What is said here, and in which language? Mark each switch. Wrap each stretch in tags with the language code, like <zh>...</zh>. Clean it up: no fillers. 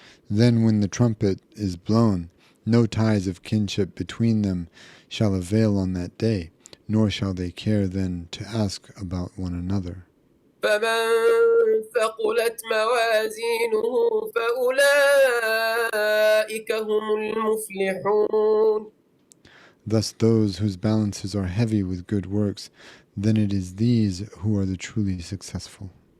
<en>Then when the trumpet is blown, no ties of kinship between them shall avail on that day, nor shall they care then to ask about one another.</en> <ar>فمن ثقلت موازينه فأولئك هم المفلحون.</ar> <en>Thus those whose balances are heavy with good works, then it is these who are the truly successful.</en>